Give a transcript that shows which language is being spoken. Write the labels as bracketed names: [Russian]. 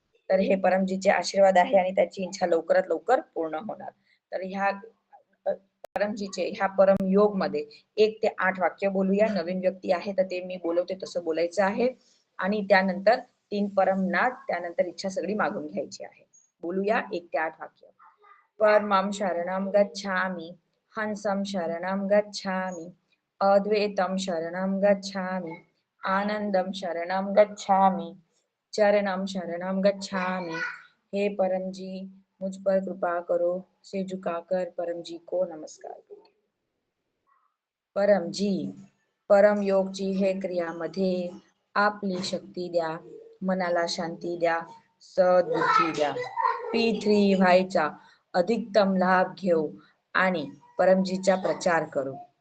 [Marathi] तर हे परमजीचे आशीर्वाद आहे आणि त्याची इच्छा लवकरात लवकर पूर्ण होणार. तर ह्या परमजीचे ह्या परम योग मध्ये 1 ते 8 वाक्य बोलूया. नवीन व्यक्ती आहे तर ते मी बोलवते तसं बोलायचं आहे आणि त्यानंतर 3 परमनाद, त्यानंतर इच्छा सगळी मागून घ्यायची आहे. बोलूया 1 ते 8 वाक्य. [Sanskrit] परमं शरणं गच्छामि, हंसं शरणं गच्छामि, अद्वैतं शरणं गच्छामि, आनंदं शरणं गच्छामि, चरणं शरणं गच्छामि. [Hindi] हे परम जी मुझ पर कृपा करो, से झुकाकर परम जी को नमस्कार करो. [Marathi] परम जी, परम योगची हे क्रियामध्ये आपली शक्ती द्या, मनाला शांती द्या, सद्बुद्धी द्या. P3 व्हायचा अधिकतम लाभ घेऊ आणि परमजीचा प्रचार करू.